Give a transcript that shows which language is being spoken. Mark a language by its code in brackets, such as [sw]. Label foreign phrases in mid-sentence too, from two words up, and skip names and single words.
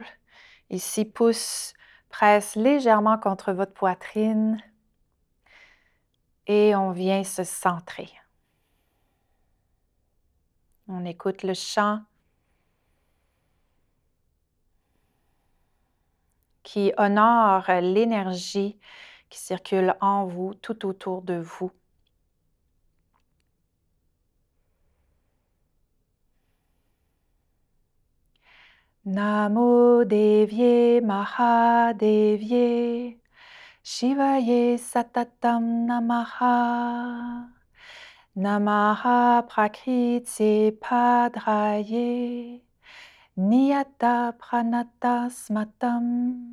[fr] Ici, pouce presse légèrement contre votre poitrine et on vient se centrer. On écoute le chant qui honore l'énergie qui circule en vous, tout autour de vous. [sa] Namo Devye Mahadevye Shivaye Satatam Namaha Namaha Prakriti Padraye Niyata Pranata Smatam